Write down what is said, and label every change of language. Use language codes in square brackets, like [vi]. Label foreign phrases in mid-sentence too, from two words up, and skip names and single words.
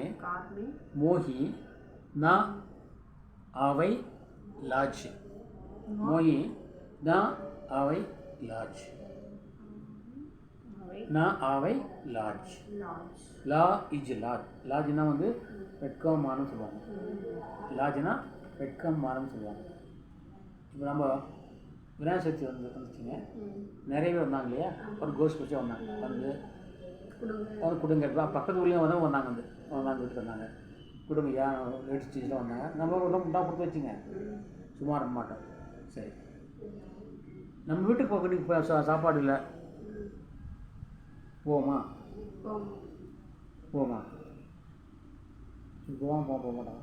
[hi] कारणे मोही न आवै लाज मोही न आवै लाज அவை न आवै लाज லாஜ் [ta] லா இஜ் லாஜ் லாஜ்னா வந்து வெட்கம் மானம் சொல்லுவாங்க லாஜ்னா வெட்கம் மானம் சொல்லுவாங்க இப்போ நம்ம விநாயகர் சதுர்த்தி வந்துச்சுங்க நிறைய பேர் வந்தாங்க இல்லையா ஒரு கோஷ்டி வச்சு வந்தாங்க வந்து அவங்க கொடுங்க பக்கத்து ஊர்லேயும் வந்தாங்க வீட்டுக்கு வந்தாங்க கொடுங்க ஏன் லேடிஸ் டீச்சர்லாம் வந்தாங்க நம்ம ஒரு முட்டா கொடுத்து வச்சுங்க சும்மா இருக்க மாட்டோம் சரி நம்ம வீட்டுக்கு போக இப்போ சாப்பாடு இல்லை போமா போமா போக மாட்டோம்